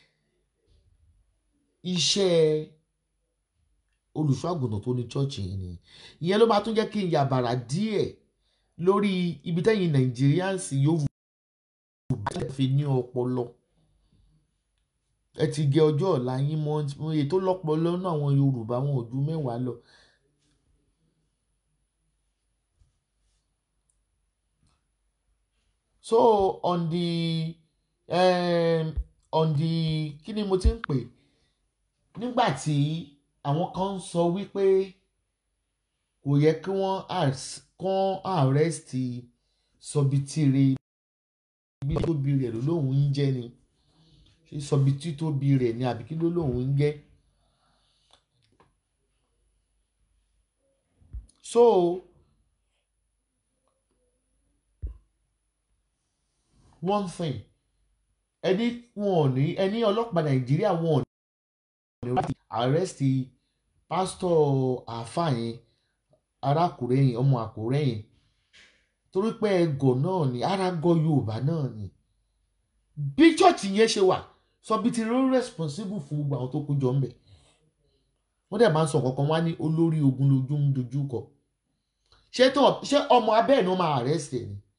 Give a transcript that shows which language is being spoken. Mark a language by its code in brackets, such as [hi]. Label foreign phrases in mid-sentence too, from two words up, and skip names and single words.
[yo] iṣẹ́ olùṣọ́ àgùntàn tó ní church yìí ni ìyẹn ló máa tún jẹ́ kí n yàbàrà díẹ̀ lórí ibi tẹ́yìn Nigerians Yorùbá fi ní ọpọlọ ẹ ti gé ọjọ́ ọ̀la yín mọ́ èyí tó lọ́pọlọ náà àwọn Yorùbá wọn ò ju mẹ́wàá lọ. So on the kí ni mo ti ń pè nígbà tí àwọn kan ń sọ wípé kò yẹ kí wọ́n arrest Sọ̀bìtìrẹ bí tóbi rẹ̀ ló lóun ń jẹ́ ni ṣé Sọ̀bìtì tóbi rẹ̀ ni àbí kí ló lóun ń jẹ́. [en] So one thing [yo] ẹni ọlọ́pàá Nàìjíríà wọn ò ní láti arrest pásítọ̀ àáfàá yẹn arákùnrin yẹn ọmọ Àkúrẹ́ yẹn torí pé ẹgọ̀ náà ni arágọ Yorùbá náà ni bí chọ́ọ̀chì yẹn ṣe wà Sọ̀bìtì ló responsible fún gbogbo àwọn tó kó jọ ń bẹ̀ wọ́n dẹ̀ máa ń sọ kankan wá ní olórí ogun lójú ń dojú kọ ṣé ọmọ abẹ́ ẹ̀ ni wọ́n máa arrest ẹ̀ ni